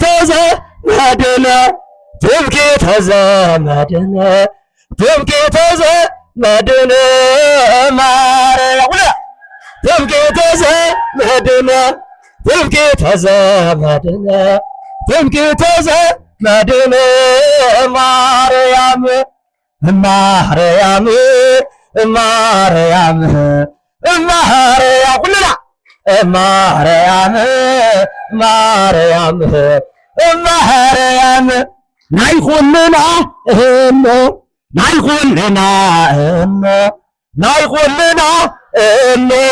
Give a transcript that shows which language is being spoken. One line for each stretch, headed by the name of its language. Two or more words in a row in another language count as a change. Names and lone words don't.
Geez: ዘመድነ ትምክህተ ዘመድነ ትምክህተ ዘመድነ ማርያም ትምክህተ ዘመድነ ትምክህተ ዘመድነ ትምክህተ ዘመድነ ማርያም ማርያም ማርያም ማርያም ሁሉና ማርያም
Tigrinya: ማርያም ማርያም ናይ ኩልና እሞ ናይ ኩልና እሞ ናይ ኩልና እሞ